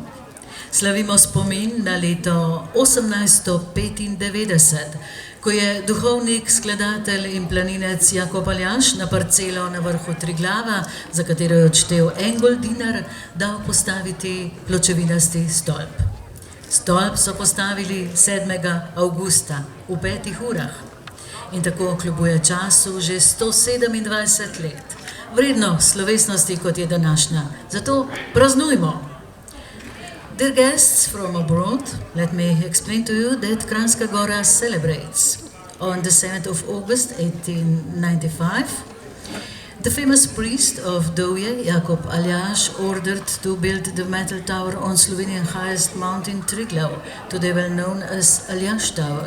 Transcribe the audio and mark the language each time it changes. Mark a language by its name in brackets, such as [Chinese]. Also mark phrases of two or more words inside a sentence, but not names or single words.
[Slovenian] Slavimo spomin na leto 1895, ko je duhovnik, skladatelj in planinec Jakob Aljaž na parcelo na vrhu Triglava, za katero je odštel en goldinar, dal postaviti pločevinasti stolp. Stolp so postavili 7. avgusta v 5 urah in tako kljubuje času že 127 let. Vredno slovesnosti, kot je današnja. Zato praznujmo. [English] Dear guests from abroad, let me explain to you that Kranjska Gora celebrates on the 7th of August 1895. The famous priest of Dovje, Jakob Aljaž, ordered to build the metal tower on Slovenian highest mountain Triglav, today well known as Aljaž Tower.